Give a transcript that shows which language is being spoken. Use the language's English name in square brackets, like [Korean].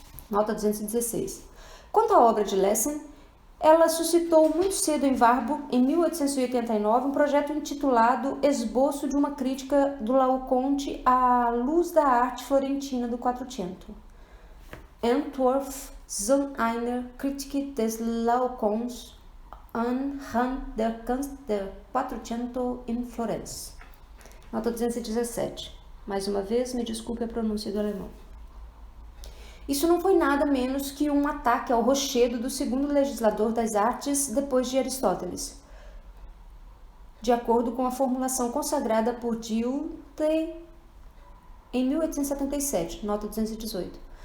[Portuguese] Nota 216. Quanto à obra de Lessing, ela suscitou muito cedo em Warburg, em 1889, um projeto intitulado Esboço de uma crítica do Laoconte à luz da arte florentina do Quattrocento. [German] Entwurf zu einer Kritik des Laocoons anhand der Kunst der Quattrocento in Florenz. [Portuguese] Nota 217. Mais uma vez, me desculpe a pronúncia do alemão. Isso não foi nada menos que um ataque ao rochedo do segundo legislador das artes depois de Aristóteles, de acordo com a formulação consagrada por Dilthey em 1877, nota 218.